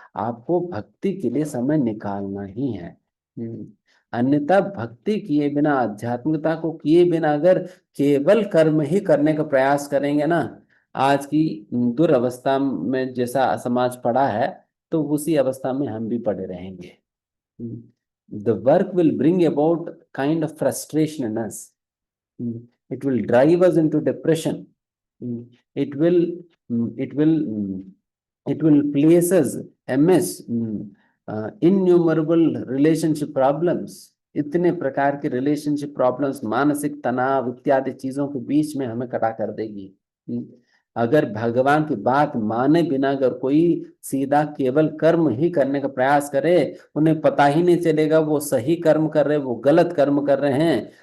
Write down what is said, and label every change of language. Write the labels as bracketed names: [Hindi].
[Hindi] आपको भक्ति के लिए समय निकालना ही है। अन्यथा भक्ति किए बिना, आध्यात्मिकता को किए बिना अगर केवल कर्म ही करने का प्रयास करेंगे ना, आज की दुर्अवस्था में जैसा समाज पड़ा है, तो उसी अवस्था में हम भी पड़े रहेंगे। [English] The work will bring about kind of frustration in us. It will drive us into depression. It will, it will, it will place us amidst innumerable relationship problems. [Hindi] इतने प्रकार के रिलेशनशिप प्रॉब्लम्स, मानसिक तनाव इत्यादि चीजों के बीच में हमें खड़ा कर देगी। अगर भगवान की बात माने बिना अगर कोई सीधा केवल कर्म ही करने का प्रयास करे, उन्हें पता ही नहीं चलेगा वो सही कर्म कर रहे हैं, वो गलत कर्म कर रहे हैं।